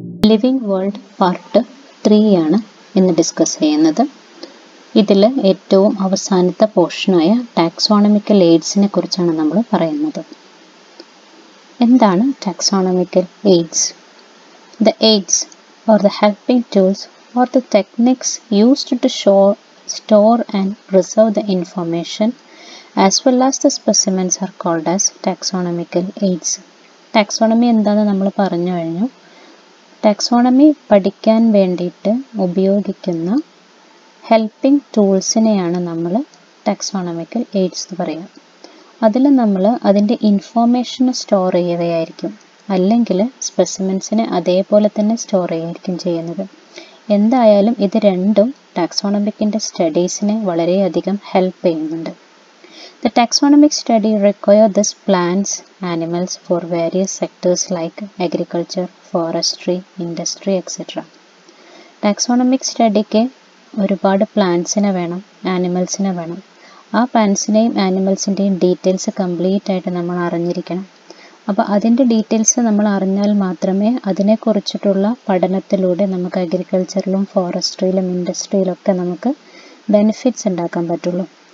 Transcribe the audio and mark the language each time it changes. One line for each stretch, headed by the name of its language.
Malayalam: Living world part 3 ആണ് ഇന്ന് discuss ചെയ്യുന്നത്. ഇതിൽ ഏറ്റവും അവസാനത്തെ പോർഷനായ ടാക്സോണമിക്കൽ എയ്ഡ്സിനെ കുറിച്ചാണ് നമ്മൾ പറയുന്നത്. എന്താണ് taxonomical AIDS?
English: The aids or the helping tools or the techniques used to store and preserve the information as well as the specimens are called as taxonomical aids.
Malayalam: Taxonomy എന്താണെന്ന് നമ്മൾ പറഞ്ഞു കഴിഞ്ഞു. ടാക്സോണമി പഠിക്കാൻ വേണ്ടിയിട്ട് ഉപയോഗിക്കുന്ന ഹെൽപ്പിംഗ് ടൂൾസിനെയാണ് നമ്മൾ taxonomical AIDS എന്ന് പറയുക. അതിൽ നമ്മൾ അതിൻ്റെ ഇൻഫോർമേഷൻ സ്റ്റോർ ചെയ്യുകയായിരിക്കും, അല്ലെങ്കിൽ സ്പെസിമെൻസിനെ അതേപോലെ തന്നെ സ്റ്റോർ ചെയ്യുകയായിരിക്കും ചെയ്യുന്നത്. എന്തായാലും ഇത് രണ്ടും ടാക്സോണമിക്കിൻ്റെ സ്റ്റഡീസിനെ വളരെയധികം ഹെൽപ്പ് ചെയ്യുന്നുണ്ട്.
English: The taxonomic study requires these plants, animals for various sectors like agriculture, forestry, industry, etc.
Malayalam: Taxonomic studyക്ക് ഒരുപാട് പ്ലാന്റ്സിനെ വേണം, ആനിമൽസിനെ വേണം. ആ പ്ലാന്റ്സിൻ്റെയും ആനിമൽസിൻ്റെയും ഡീറ്റെയിൽസ് കംപ്ലീറ്റ് ആയിട്ട് നമ്മൾ അറിഞ്ഞിരിക്കണം. അപ്പോൾ അതിൻ്റെ ഡീറ്റെയിൽസ് നമ്മൾ അറിഞ്ഞാൽ മാത്രമേ അതിനെക്കുറിച്ചിട്ടുള്ള പഠനത്തിലൂടെ നമുക്ക് അഗ്രികൾച്ചറിലും ഫോറസ്ട്രിയിലും ഇൻഡസ്ട്രിയിലൊക്കെ നമുക്ക് ബെനിഫിറ്റ്സ് ഉണ്ടാക്കാൻ പറ്റുള്ളൂ.